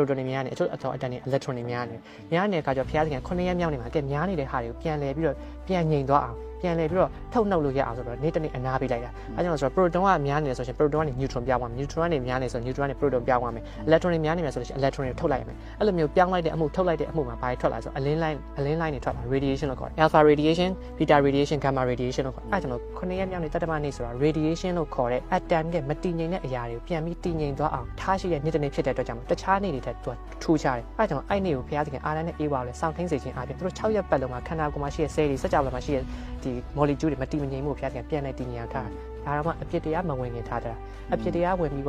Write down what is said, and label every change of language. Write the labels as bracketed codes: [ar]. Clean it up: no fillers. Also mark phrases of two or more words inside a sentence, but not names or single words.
[my] proton တွေများနေအချို့သောအတန်တွေက electron တွေများနေတဲ့အခါကျတော့ဘုရားသခင်9ရက်မြောက်နေ့မှာကဲများနေတဲ့ဟာတွေကိုပြန်လဲပြီးတော့ပြန်ငြိမ်သွားအောင်ပြန်လဲပြီးတော့ထုတ်နှုတ်လို့ရအောင်ဆိုတော့နေ့တစ်နေ့အနားပေးလိုက်တာအဲကြောင့်ဆိုတော့ proton ကများနေတယ်ဆိုရင် proton ကနေ neutron ပြောင်းသွားမယ် neutron ကနေများနေဆိုရင် neutron ကနေ proton ပြောင်းသွားမယ် electron တွေများနေမယ်ဆိုလို့ရှိရင် electron တွေထုတ်လိုက်ရမယ်အဲ့လိုမျိုးပြောင်းလိုက်တဲ့အမှုထုတ်လိုက်တဲ့အမှုမှာဘာတွေထွက်လာဆိုအလင်း line တွေထွက်လာ radiation လို့ခေါ်တယ် [en] alpha radiation beta radiation gamma radiation [my] လို့ခေါ်တယ်အဲကြောင့်9ရက်မြောက်နေ့တတ မနေ့ဆိုတာ radiation လို့ခေါ်တဲ့ atom ရဲ့မတည်ငြိမ်တဲ့အရာတွေကိုပြန်ပြီးတည်ငြိမ်သွားအောင်ထားရှိတဲ့နေ့တစ်နေ့ဖြစ်တဲ့အတွက်ကြောင့်တခြားနေ့တွေထက်သူကထူးခြားတယ်အဲကြောင့်အဲ့နေ့ကိုဘုရားသခင်အာရန်နဲ့အေးဝါလဲစောင့်ထိန်စေခြင်းအပြင်သူတို့6ရက်ပတ်လုံးမှာခန္ဓာကိုယ်မှာရှိတဲ့ cell တွေစကြဝဠာမှာရှိတဲ့ဒီ molecule တွေမတည်မငြိမ်မှုဘုရားသခင်ပြန်လဲတည်ငြိမ်အောင်ထားဒါတော့မှအပြစ်တရားမဝင်ခင်ထားတာအပြစ်တရားဝင်ပြီးသွား